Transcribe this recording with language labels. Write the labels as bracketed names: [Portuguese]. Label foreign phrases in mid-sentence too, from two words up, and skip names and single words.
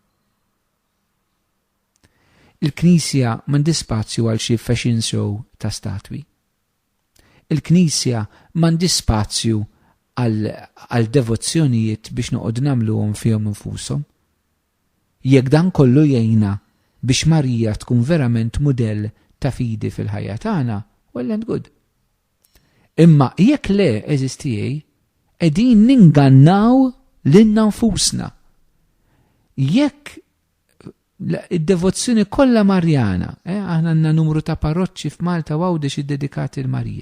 [Maltese] Il-Knisja m'għandha spazju għal xi [English] fashion show [Maltese] ta' statwi. Il-Knisja m'għandha spazju għal devozzjonijiet biex noqgħod nagħmluhom fihom infushom. Jekk dan kollu jgħinna biex Marija tkun verament mudell ta' fidi fil-ħajja tagħna, [English] well and good. [Maltese] Imma jekk le eżistijej, qegħdin ningannaw lilna nfusna. Jekk id-devozzjoni kollha Marjana, aħna għandna numru ta' parroċċi f'Malta għawdex iddedikati l-Marija.